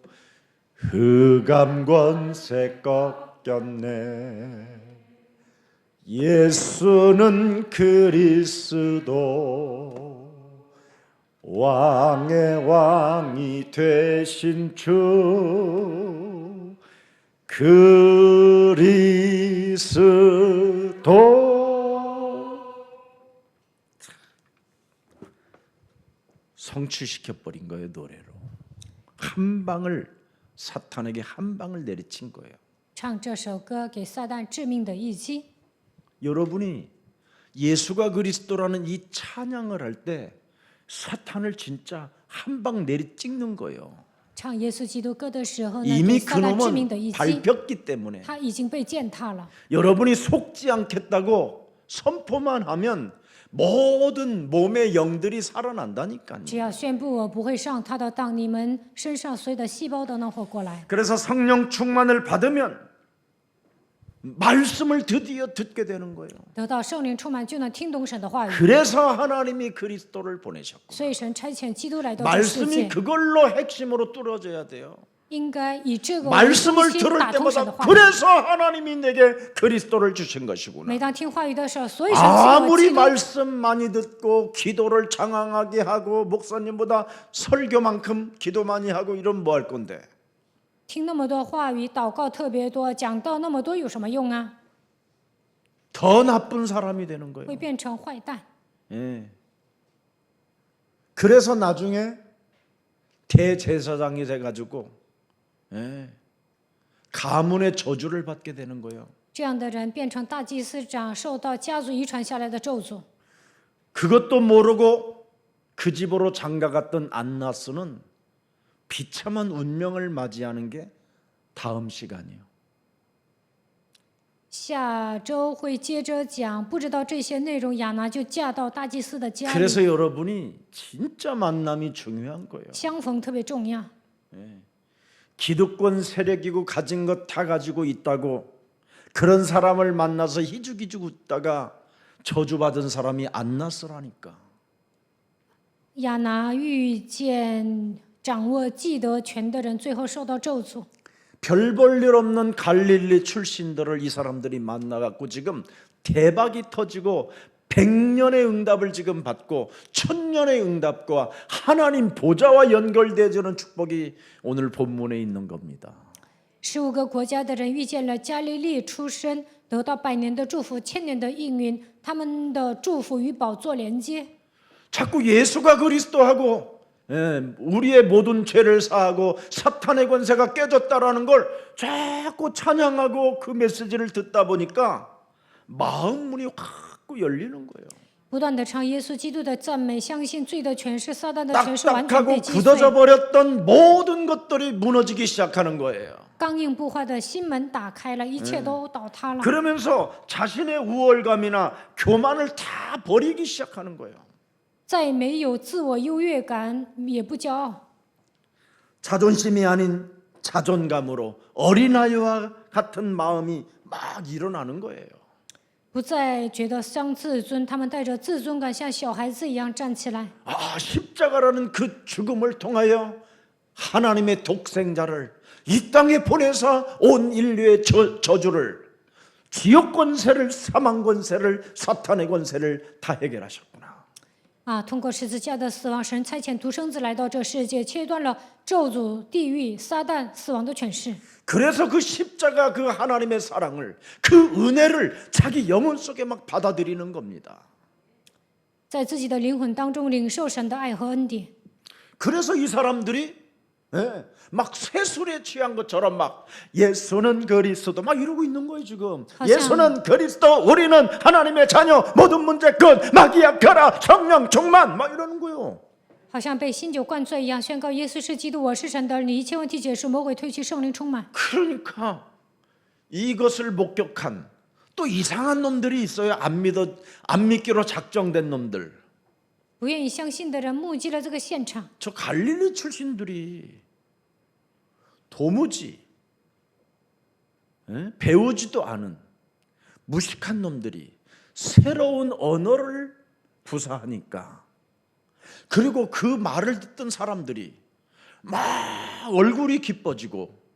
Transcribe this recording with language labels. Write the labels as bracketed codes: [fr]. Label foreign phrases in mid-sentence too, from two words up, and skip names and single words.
[ko] 흑암 권세 꺾였네, 예수는 그리스도, 왕의 왕이 되신 주 그리스도. 성취시켜버린 거예요. 노래로 한 방을, 사탄에게 한 방을 내리친 거예요. [zh] 唱这首歌给撒旦致命的一击。 [ko] 여러분이 예수가 그리스도라는 이 찬양을 할 때 사탄을 진짜 한 방 내리 찍는 거예요. [zh] 唱耶稣基督歌的时候呢， [ko] 이미 [zh] 给撒旦致命的 [ko] 그놈은 [zh] 一击， [ko] 밟혔기 때문에 [zh] 他已经被践踏了。 [ko] 여러분이 속지 않겠다고 선포만 하면 모든 몸의 영들이 살아난다니까요. [zh] 只要宣布我不会上他的当，你们身上所有的细胞都能活过来。 [ko] 그래서 성령 충만을 받으면 말씀을 드디어 듣게 되는 거예요. [zh] 得到圣灵充满，就能听懂神的话语。 [ko] 그래서 하나님이 그리스도를 보내셨고 [zh] 所以神差遣基督来到这世 [ko] 말씀이 [zh] 界， [ko] 그걸로 핵심으로 뚫어져야 돼요. [zh] 应该以这个为中 [ko] 말씀을 [zh] 心 [ko] 들을 [zh] 打通神的 [ko] 때마다 [zh] 话语。 [ko] 그래서 하나님이 내게 그리스도를 주신 것이구나. [zh] 每当听话语的时候，所以神赐我 [ko] 아무리 [zh] 基督。 [ko] 말씀 많이 듣고 기도를 장황하게 하고 목사님보다 설교만큼 기도 많이 하고 이러면 뭐 할 건데? [zh] 听那么多话语，祷告特别多，讲道那么多，有什么用啊？ [ko] 더 나쁜 사람이 되는 [zh] 会 [ko] 거예요. [zh] 变成坏蛋。 [ko] 예. 그래서 나중에 대제사장이 돼가지고 가문의 저주를 받게 되는 거예요. [zh] 这样的人变成大祭司长，受到家族遗传下来的咒诅。 [ko] 그것도 모르고 그 집으로 장가갔던 안나스는 비참한 운명을 맞이하는 게 다음 시간이요. [zh] 下周会接着讲，不知道这些内容，亚拿就嫁到大祭司的家里， [ko] 그래서 여러분이 진짜 만남이 중요한 거예요. [zh] 相逢特别重要。 [ko] 기득권 세력이고 가진 것 다 가지고 있다고 그런 사람을 만나서 희죽희죽 웃다가 저주받은 사람이 안나스라니까. [zh] 亚拿遇见掌握既得权的人，最后受到咒诅。 [ko] 별 볼 일 없는 갈릴리 출신들을 이 사람들이 만나갖고 지금 대박이 터지고 100년의 응답을 지금 받고 1000년의 응답과 하나님 보좌와 연결되어지는 축복이 오늘 본문에 있는 겁니다. [zh] 15 个国家的人遇见了加利利出身，得到100年的祝福、1000年的应允，他们的祝福与宝座连接。 [ko] 자꾸 예수가 그리스도하고 우리의 모든 죄를 사하고 사탄의 권세가 깨졌다라는 걸 자꾸 찬양하고 그 메시지를 듣다 보니까 마음 문이 확 열리는 거예요. [zh] 不断的唱耶稣基督的赞美，相信罪的权势、撒旦的权势完全 [ko] 딱딱하고 [zh] 被击碎， [ko] 굳어져 버렸던 모든 것들이 무너지기 시작하는 거예요. [zh] 刚硬不坏的心门打开了，一切都倒塌了。 [ko] 그러면서 자신의 우월감이나 교만을 다 버리기 시작하는 거예요. [zh] 再没有自我优越感，也不骄傲， [ko] 자존심이 아닌 자존감으로 어린아이와 같은 마음이 막 일어나는 거예요. [zh] 不再觉得伤自尊，他们带着自尊感，像小孩子一样站起来。 [ko] 아, 십자가라는 그 죽음을 통하여 하나님의 독생자를 이 땅에 보내서 온 인류의 저주를, 지옥 권세를, 사망 권세를, 사탄의 권세를 다 해결하셨구나. [zh] 通过十字架的死亡，神差遣独生子来到这世界，切断了咒诅、地狱、撒旦、死亡的权势。 [ko] 그래서 그 십자가 그 하나님의 사랑을, 그 은혜를 자기 영혼 속에 막 받아들이는 겁니다. [zh] 在自己的灵魂当中领受神的爱和恩典。 [ko] 그래서 이 사람들이 막 쇠술에 취한 것처럼 막 예수는 그리스도 막 이러고 있는 거예요 지금. 예수는 그리스도, 우리는 하나님의 자녀, 모든 문제 끝, 마귀야 가라, 성령 충만 막 이러는 거예요. [zh] 好像被新酒灌醉一样，宣告耶稣是基督，我是神的儿女，一切问题结束，魔鬼退去，圣灵充满。 [ko] 그러니까 이것을 목격한 또 이상한 놈들이 있어요. 안 믿기로 작정된 놈들. [zh] 不愿意相信的人目击了这个现场。 [ko] 저 갈릴리 출신들이 도무지 배우지도 않은 무식한 놈들이 새로운 언어를 구사하니까, 그리고 그 말을 듣던 사람들이 막 얼굴이 기뻐지고